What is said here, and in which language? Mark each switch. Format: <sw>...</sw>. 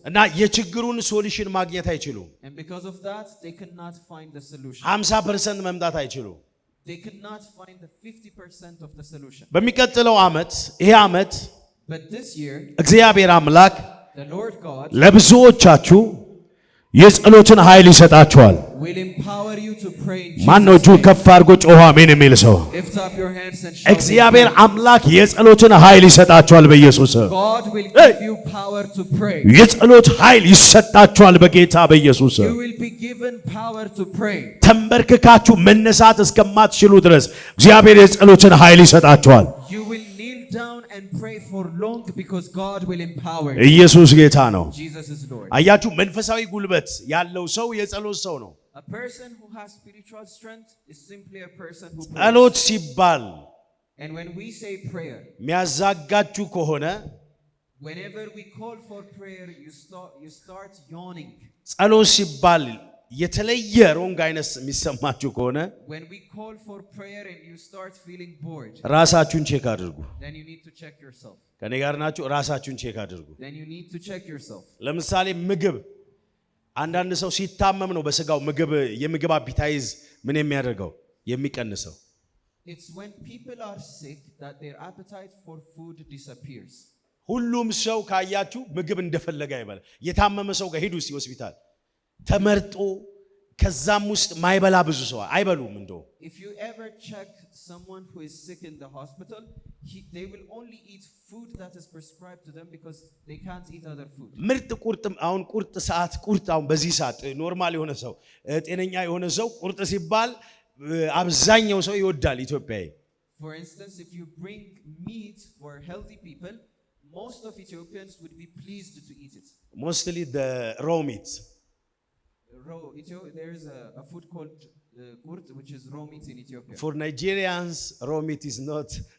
<am>እና የችግሩን ሶሉሽን ማግኘት አይችሉም።</am> <en>And because of that, they cannot find the solution.</en> <am>50% መምጣት አይችሉም።</am> <en>They cannot find the 50% of the solution.</en> <am>በሚቀጥለው ዓመት ይሄ ዓመት</am> <en>But this year,</en> <am>እግዚአብሔር አምላክ</am> <en>the Lord God</en> <am>ለብዙዎቻችሁ የጸሎትን ኃይል ይሰጣችኋል።</am> <en>will empower you to pray in Jesus'</en> <am>ማን ነው እጁን</am> <en>name.</en> <am>ከፍ አድርጎ ጮኸ አሜን የሚል ሰው?</am> <en>Lift up your hands and shout.</en> <am>እግዚአብሔር አምላክ የጸሎትን ኃይል ይሰጣችኋል በኢየሱስ ስም።</am> <en>God will give you power to pray.</en> <am>የጸሎት ኃይል ይሰጣችኋል በጌታ በኢየሱስ ስም።</am> <en>You will be given power to pray.</en> <am>ተንበርክካችሁ መነሳት እስከማትችሉ ድረስ እግዚአብሔር የጸሎትን ኃይል ይሰጣችኋል።</am> <en>You will kneel down and pray for long because God will empower you.</en> <am>ኢየሱስ ጌታ ነው።</am> <en>Jesus is Lord.</en> <am>አያችሁ መንፈሳዊ ጉልበት ያለው ሰው የጸሎት ሰው ነው።</am> <en>A person who has spiritual strength is simply a person who prays.</en> <am>ጸሎት ሲባል</am> <en>And when we say prayer,</en> <am>የሚያዛጋችሁ ከሆነ</am> <en>whenever we call for prayer, you start yawning.</en> <am>ጸሎት ሲባል የተለየ ሮንግ አይነት የሚሰማችሁ ከሆነ</am> <en>When we call for prayer and you start feeling bored,</en> <am>ራሳችሁን ቼክ አድርጉ።</am> <en>then you need to check yourself.</en> <am>ከኔ ጋር ናችሁ? ራሳችሁን ቼክ አድርጉ።</am> <en>Then you need to check yourself.</en> <am>ለምሳሌ ምግብ አንዳንድ ሰው ሲታመም ነው በስጋው የምግብ አፒታይዝ ምን የሚያደርገው የሚቀንሰው።</am> <en>It's when people are sick that their appetite for food disappears.</en> <am>ሁሉም ሰው ካያችሁ ምግብ እንደፈለገ አይበላ። የታመመ ሰው ጋር ሂዱ እስቲ ሆስፒታል ተመርጦ ከዛም ውስጥ ማይበላ ብዙ ሰው አይበሉም። እንደው</am> <en>If you ever check someone who is sick in the hospital, they will only eat food that is prescribed to them because they can't eat other food.</en> <am>ምርጥ ቁርጥ አሁን ቁርጥ ሰዓት ቁርጥ አሁን በዚህ ሰዓት ኖርማል የሆነ ሰው ጤነኛ የሆነ ሰው ቁርጥ ሲባል አብዛኛው ሰው ይወዳል ኢትዮጵያዊ።</am> <en>For instance, if you bring meat for healthy people, most of Ethiopians would be pleased to eat it. Mostly the raw meat. There is a food called kurt, which is raw meat in Ethiopia. For Nigerians, raw meat is not.</en>